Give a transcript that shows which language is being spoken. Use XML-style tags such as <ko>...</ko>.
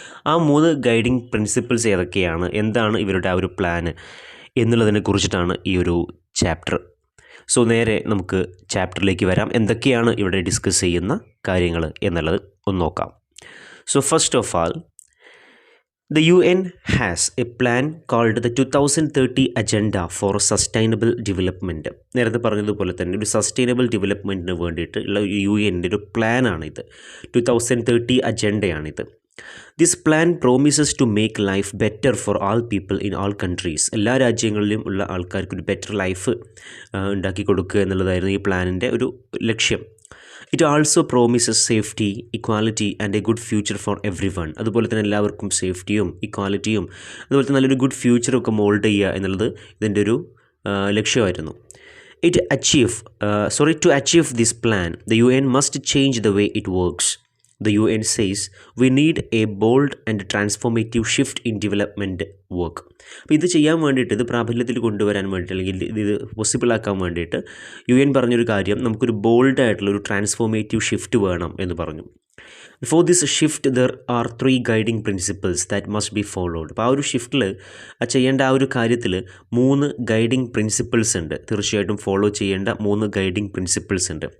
<ml>ആ 3 guiding principles ഏതൊക്കെയാണ്, എന്താണ് ഇവരുടെ ആ ഒരു പ്ലാന് എന്നുള്ളതിനെ കുറിച്ചിട്ടാണ് ഈ ഒരു ചാപ്റ്റർ. സോ നേരെ നമുക്ക് ചാപ്റ്ററിലേക്ക് വരാം. എന്തൊക്കെയാണ് ഇവിടെ ഡിസ്കസ് ചെയ്യുന്ന കാര്യങ്ങൾ എന്നുള്ളത് ഒന്ന് നോക്കാം.</ml> <en>So first of all, the UN has a plan called the 2030 Agenda for Sustainable Development.</en> <ml>നേരത്തെ പറഞ്ഞതുപോലെ തന്നെ ഒരു സസ്റ്റൈനബിൾ ഡെവലപ്മെൻറ്റിന് വേണ്ടിയിട്ട് ഉള്ള UN-ൻ്റെ ഒരു പ്ലാനാണിത്. 2030 അജണ്ടയാണിത്.</ml> <en>This plan promises to make life better for all people in all countries.</en> <ml>എല്ലാ രാജ്യങ്ങളിലും ഉള്ള ആൾക്കാർക്ക് ഒരു ബെറ്റർ ലൈഫ് ഉണ്ടാക്കി കൊടുക്കുക എന്നുള്ളതായിരുന്നു ഈ പ്ലാനിൻ്റെ ഒരു ലക്ഷ്യം.</ml> <en>It also promises safety, equality and a good future for everyone.</en> <ml>അതുപോലെ തന്നെ എല്ലാവർക്കും സേഫ്റ്റിയും ഇക്വാലിറ്റിയും അതുപോലെ തന്നെ നല്ലൊരു ഗുഡ് ഫ്യൂച്ചറും ഒക്കെ മോൾഡ് ചെയ്യുക എന്നുള്ളത് ഇതിൻ്റെ ഒരു ലക്ഷ്യമായിരുന്നു.</ml> <en>To achieve this plan, the UN must change the way it works. The UN says we need a bold and transformative shift in development work.</en> <ml>അപ്പോൾ ഇത് ചെയ്യാൻ വേണ്ടിയിട്ട്, ഇത് പ്രാബല്യത്തിൽ കൊണ്ടുവരാൻ വേണ്ടിയിട്ട്, അല്ലെങ്കിൽ ഇത് പോസിബിൾ ആക്കാൻ വേണ്ടിയിട്ട് UN പറഞ്ഞൊരു കാര്യം, നമുക്കൊരു ബോൾഡായിട്ടുള്ളൊരു ട്രാൻസ്ഫോർമേറ്റീവ് ഷിഫ്റ്റ് വേണം എന്ന് പറഞ്ഞു.</ml> <en>For this shift there are 3 guiding principles that must be followed.</en> <ml>അപ്പോൾ ആ ഒരു ഷിഫ്റ്റിൽ ചെയ്യേണ്ട ആ ഒരു കാര്യത്തിൽ 3 ഗൈഡിങ് പ്രിൻസിപ്പിൾസ് ഉണ്ട്, തീർച്ചയായിട്ടും ഫോളോ ചെയ്യേണ്ട 3 ഗൈഡിങ് പ്രിൻസിപ്പിൾസ് ഉണ്ട്.</ml>